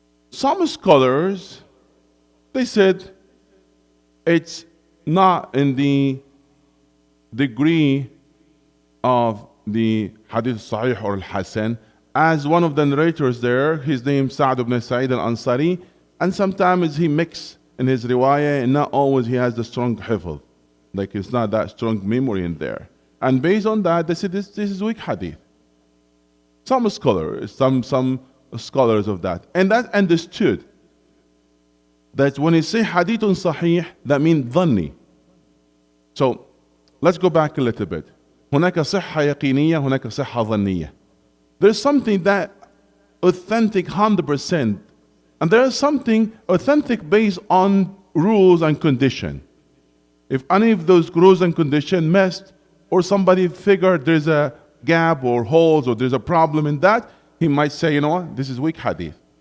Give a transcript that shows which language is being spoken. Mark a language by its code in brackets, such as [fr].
[en] Some scholars, they said it's not in the degree of the hadith sahih or al-hasan, as one of the narrators there, his name Sa'd ibn Sa'id al-Ansari, and sometimes he mix in his riwayah and not always he has the strong hifz, like it's not that strong memory in there. And based on that, they said this is weak hadith. Some scholars of that, and that understood that when you say hadithun sahih, that means dhanni. So let's go back a little bit. [ar] هناك صحة يقينية، هناك صحة ظنية. [en] There's something that authentic 100%, and there is something authentic based on rules and condition. If any of those rules and condition messed, or somebody figured there's a gap or holes or there's a problem in that, he might say, you know what, this is weak hadith.